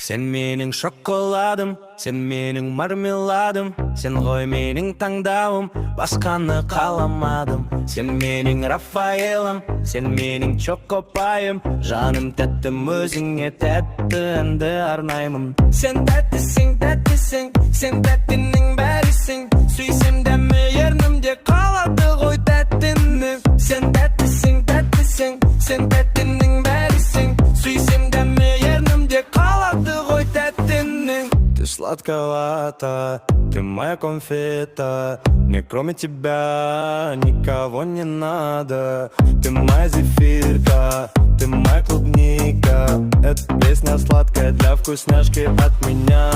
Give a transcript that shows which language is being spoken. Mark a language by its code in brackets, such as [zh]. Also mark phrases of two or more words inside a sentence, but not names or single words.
[uz] Sen mening şokoladым, sen mening marmeladım. [kk] Sen ғой менің таңдауым, басқаны қаламадым. [uz] Sen mening Рафаэлым, sen mening чокопайым. [kk] Жаным тәттім, өзіңе тәтті әнді арнаймын. Sen тәттісің, тәттісің, sen тәттінің бәрісің. Сүйсем дәмі ернімде қалады ғой тәттінің. Sen тәттісің, тәттісің, sen тәттінің бәрісің. Сүйсем дәмі ернімде қалады ғой тәттінің. [ru] Ты сладковата, ты моя конфета. Мне кроме тебя никого не надо. Ты моя зефирка, ты моя клубника. Эта песня сладкая для вкусняшки от меня.